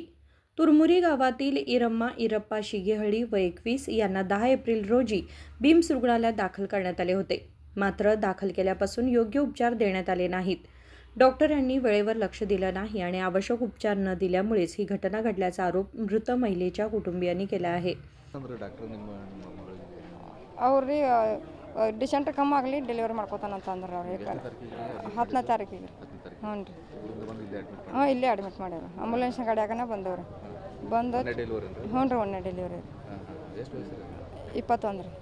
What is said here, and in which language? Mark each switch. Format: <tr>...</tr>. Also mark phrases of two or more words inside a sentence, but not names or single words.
<mr>तुरमुरी गावातील इरम्मा इरप्पा शिगेहळी वय 21 यांना 10 एप्रिल रोजी बिम्स रुग्णालयात दाखल करण्यात आले होते. मात्र दाखल केल्यापासून योग्य उपचार देण्यात आले नाहीत. डॉक्टरांनी वेळेवर लक्ष दिलं नाही आणि आवश्यक उपचार न दिल्यामुळेच ही घटना घडल्याचा आरोप मृत महिलेच्या कुटुंबियांनी केला आहे.</mr> <kn>ಅವ್ರಿ ಡಿಸೆಂಟ್ರಿ ಕಮ್ಮಿ ಆಗಲಿ ಡೆಲಿವರಿ ಮಾಡ್ಕೋತಾನಂತ ಅಂದ್ರೆ ಅವ್ರು ಹೇಳ್ತಾರೆ 10ನೇ ತಾರೀಕಿಗೆ. ಹ್ಞೂ ರೀ. ಇಲ್ಲೇ ಅಡ್ಮಿಟ್ ಮಾಡ್ಯಾರ. ಆಂಬುಲೆನ್ಸ್ ಗಾಡಿಯಾಗನ ಬಂದವ್ರು ಬಂದು ಹ್ಞೂ ರೀ ಒಂದೇ ಡೆಲಿವರಿ 21 ರೀ.</kn>